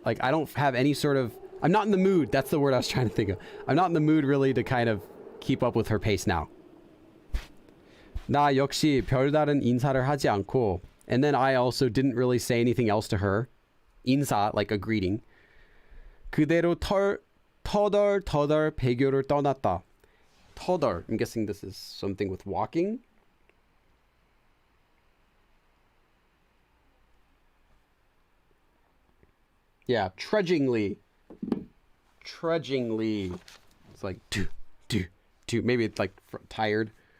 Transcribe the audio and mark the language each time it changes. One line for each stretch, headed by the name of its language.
English: Like, I don't have any sort of... I'm not in the mood. That's the word I was trying to think of. I'm not in the mood really to kind of keep up with her pace now.
Korean: 나 역시 별다른 인사를 하지 않고
English: and then I also didn't really say anything else to her. 인사, like a greeting.
Korean: 그대로 터덜 배교를 떠났다. 터덜.
English: I'm guessing this is something with walking. Yeah, trudgingly. It's like do. Maybe it's like tired.